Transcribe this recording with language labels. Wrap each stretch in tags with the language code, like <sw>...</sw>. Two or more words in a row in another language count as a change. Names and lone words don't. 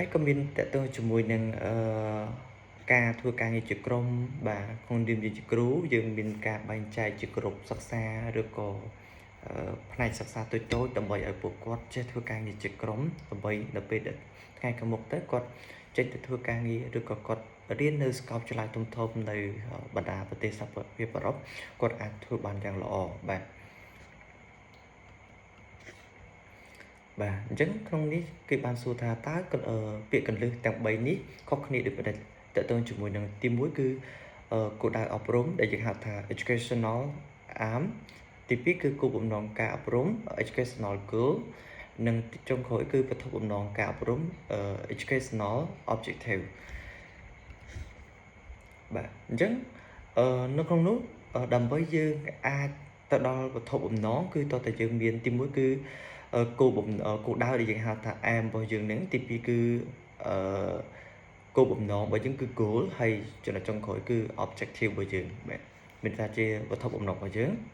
<km>ក៏មានតទៅជាមួយនឹងការធ្វើការងារជាក្រុមបាទក្នុងនាមជាគ្រូយើងមានការបែងចែកជាក្រុមសិក្សាឬក៏ផ្នែកសិក្សាតូចៗដើម្បីឲ្យពួកគាត់ចេះធ្វើការងារជាក្រុមដើម្បីនៅពេលថ្ងៃខាងមុខទៅគាត់ចេះទៅធ្វើការងារឬក៏គាត់រៀននៅសាកលវិទ្យាល័យធំៗនៅបណ្ដាប្រទេសសហភាពអឺរ៉ុបគាត់អាចធ្វើបានយ៉ាងល្អបាទ អញ្ចឹងក្នុងនេះគេបានសួរថាតើពាក្យកន្លឹះទាំង3នេះខុសគ្នាដូចម្ដេចតទៅជាមួយនឹងទី1គឺគោលដៅអប់រំដែលយើងហៅថា</km> <en>educational aim</en> <km>ទី2គឺគោលបំណងការអប់រំ</km> <en>educational goal</en> <km>និងចុងក្រោយគឺវត្ថុបំណងការអប់រំ</km> <en>educational objective</en> <km>បាទអញ្ចឹងនៅក្នុងនោះដើម្បីយើងអាចទៅដល់វត្ថុបំណងគឺតើតើយើងមានទី1គឺគោលដៅដែលយើងហៅថា aim របស់យើងនឹងទី2គឺគគោលបំណងរបស់យើងគឺ goal ហើយចំណុចចុងក្រោយគឺ objective របស់យើងបាទមានថាជាវត្ថុបំណងរបស់យើង</km>